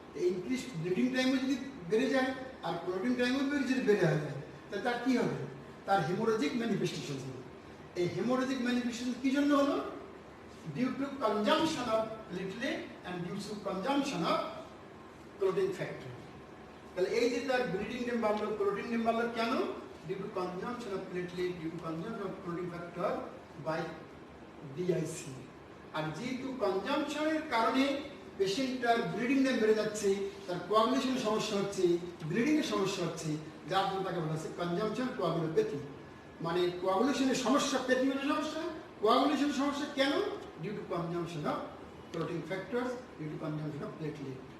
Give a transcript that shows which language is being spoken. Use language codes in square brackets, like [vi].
[bn] Increase bleeding টাইমও যদি বেড়ে যায় আর ক্লোটিং টাইমও যদি বেড়ে যায় তাহলে তার কি হবে? তার হেমোরেজিক ম্যানিফেস্টেশন হবে। এই হেমোরেজিক ম্যানিফেস্টেশন কি জন্য হলো? [en] Due to consumption of platelet and due to consumption of clotting factor. [bn] তাহলে এই যে তার ব্লিডিং টাইম বাড়লো, ক্লোটিং টাইম বাড়লো কেন? [en] Due to consumption of platelet, due to consumption of clotting factor by DIC. [bn] আর যেহেতু কনজাম্পশনের কারণে পেশেন্টটার ব্লিডিং টাইম বেড়ে যাচ্ছে, তার কোয়াগুলেশনের সমস্যা হচ্ছে, ব্লিডিং এর সমস্যা হচ্ছে, যার জন্য তাকে বলা হচ্ছে কনজাম্পশন কোয়াগুলোপ্যাথি। মানে কোয়াগুলেশনের সমস্যা, প্যাথি মানে সমস্যা, কোয়াগুলেশনের সমস্যা কেন? [en] Due to consumption of clotting factors, due to consumption of platelet.